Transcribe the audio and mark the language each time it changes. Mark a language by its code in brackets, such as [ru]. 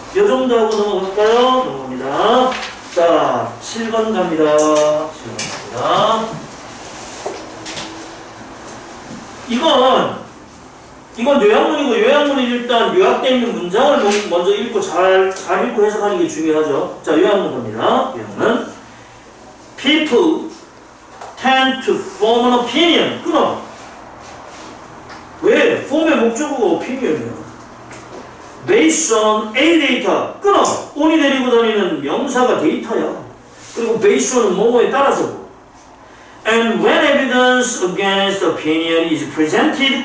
[ko] 요 정도 하고 넘어갈까요? 넘어갑니다. 자, 7번 갑니다. 7번 갑니다. 이건 이건 요약문이고 요약문이 일단 요약되어 있는 문장을 먼저 읽고 잘 읽고 해석하는 게 중요하죠. 자, 요약문 봅니다. 요약문. [en] People tend to form an opinion. [ko] 끊어. 왜? form의 목적어가 opinion이야. [en] Based on a data. [ko] 끊어. on이 데리고 다니는 명사가 데이터야. 그리고 based on은 뭐뭐에 따라서. [en] And when evidence against opinion is presented.